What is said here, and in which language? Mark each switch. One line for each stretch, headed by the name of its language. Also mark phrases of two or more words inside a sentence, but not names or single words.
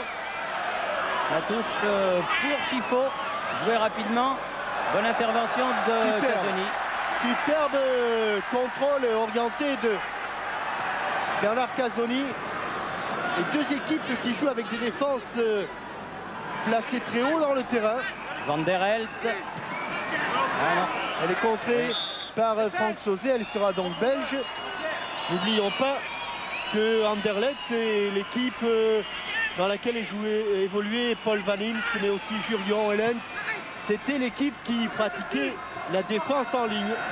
French: La touche pour Chifo, joué rapidement. Bonne intervention de Casoni. Superbe contrôle orienté de Bernard Casoni. Et deux équipes qui jouent avec des défenses placées très haut dans le terrain. Van der Elst. Ah non. Elle est contrée par Franck Sauzet, elle sera donc belge. N'oublions pas que Anderlecht est l'équipe dans laquelle évoluait Paul Van Imst, mais aussi Jurgen Helens. C'était l'équipe qui pratiquait la défense en ligne.